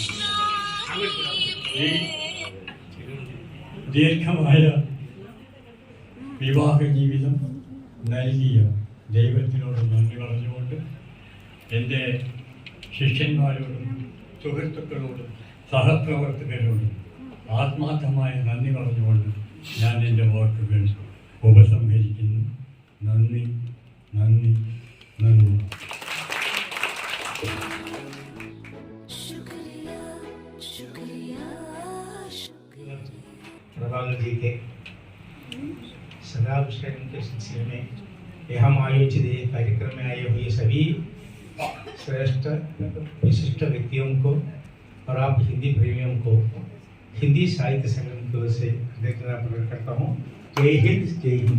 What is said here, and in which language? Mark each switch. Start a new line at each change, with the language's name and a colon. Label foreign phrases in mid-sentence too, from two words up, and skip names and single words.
Malayalam: ഈ ദീർഘമായ വിവാഹ ജീവിതം നൽകിയ ദൈവത്തിനോട് നന്ദി പറഞ്ഞുകൊണ്ട് എൻ്റെ ശിഷ്യന്മാരോടും സുഹൃത്തുക്കളോടും സഹപ്രവർത്തകരോടും ആത്മാർത്ഥമായ നന്ദി പറഞ്ഞുകൊണ്ട് ഞാൻ എൻ്റെ വാക്കുകൾ ഉപസംഹരിക്കുന്നു. നന്ദി, നന്ദി, നന്ദി.
Hindi: प्रभाकर जी के सदाभिषेक के सिलसिले में यहाँ आयोजित कार्यक्रम में आए हुए सभी श्रेष्ठ विशिष्ट व्यक्तियों को और आप हिंदी प्रेमियों को हिंदी साहित्य संगम की ओर से कृतज्ञता प्रकट करता हूँ.